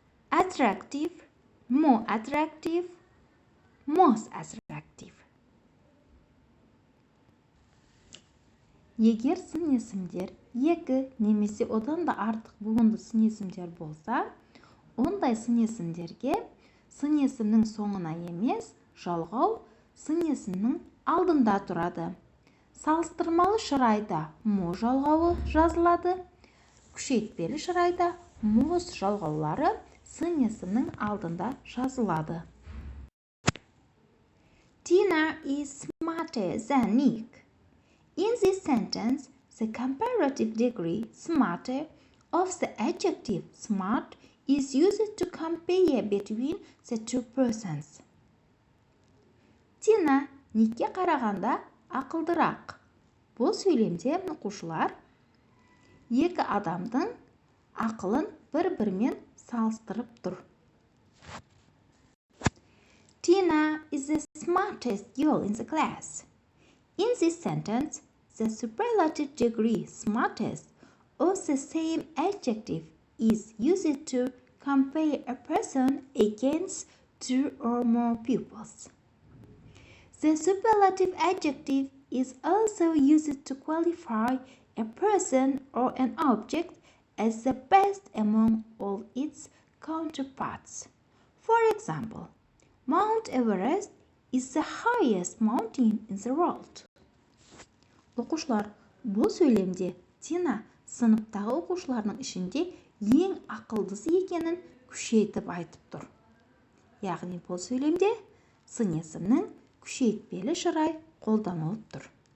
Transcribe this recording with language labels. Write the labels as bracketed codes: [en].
[en] Attractive, more attractive, most attractive. [kk] Егер сын есімдер екі немесе одан да артық буынды сын есімдер болса, ондай сын есімдерге сын есімнің соңына емес, жалғау сын есімнің алдында тұрады. Салыстырмалы шырайда мо жалғауы жазылады, күшейтпелі шырайда мос жалғаулары сын есімнің алдында жазылады. [en] Tina is smarter than Nick. In this sentence, the comparative degree smarter of the adjective smart is used to compare between the two persons. [kk] Тина Никке қарағанда ақылдырақ. Бұл сөйлемде оқушылар екі адамдың ақылын бір-бірімен салыстырып тұр. [en] Tina is the smartest girl in the class. In this sentence, the superlative degree smartest of the same adjective is used to compare a person against two or more pupils. The superlative adjective is also used to qualify a person or an object as the best among all its counterparts. For example, Mount Everest is the highest mountain in the world. [kk] Оқушылар, бұл сөйлемде Тина сыныптағы оқушылардың ішінде ең ақылдысы екенін күшейтіп айтып тұр. Яғни бұл сөйлемде сын есімнің күшейтпелі шырай қолданылып тұр.